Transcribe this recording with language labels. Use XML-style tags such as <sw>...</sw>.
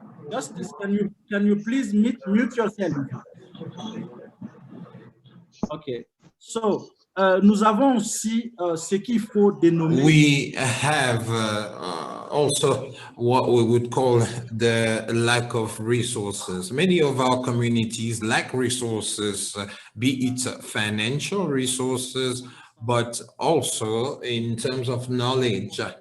<en>Justice, can you please mute yourself? Okay.</en> <fr>So, nous avons aussi ce qu'il faut dénommer.</fr> <en>We have also what we would call the lack of resources. Many of our communities lack resources, be it financial resources, but also in terms of knowledge.</en>